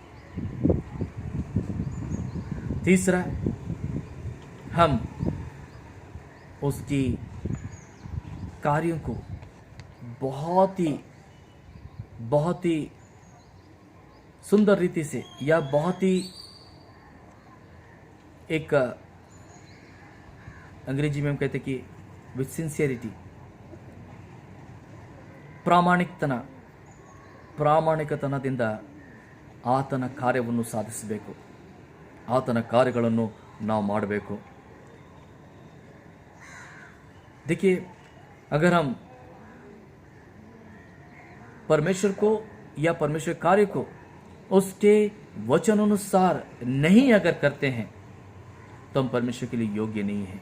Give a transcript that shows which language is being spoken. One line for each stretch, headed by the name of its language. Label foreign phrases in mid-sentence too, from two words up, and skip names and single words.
Hindi: तीसरा, हम उसकी कार्यों को बहुत ही सुंदर रीति से या बहुत ही एक अंग्रेजी में हम कहते कि
English: with sincerity,
Kannada: ಪ್ರಾಮಾಣಿಕತನದಿಂದ ಆತನ ಕಾರ್ಯವನ್ನು ಸಾಧಿಸಬೇಕು, ಆತನ ಕಾರ್ಯಗಳನ್ನು ನಾವು ಮಾಡಬೇಕು।
Hindi: देखिए, अगर हम परमेश्वर को या परमेश्वर कार्य को उसके वचन अनुसार नहीं अगर करते हैं तो हम परमेश्वर के लिए योग्य नहीं है।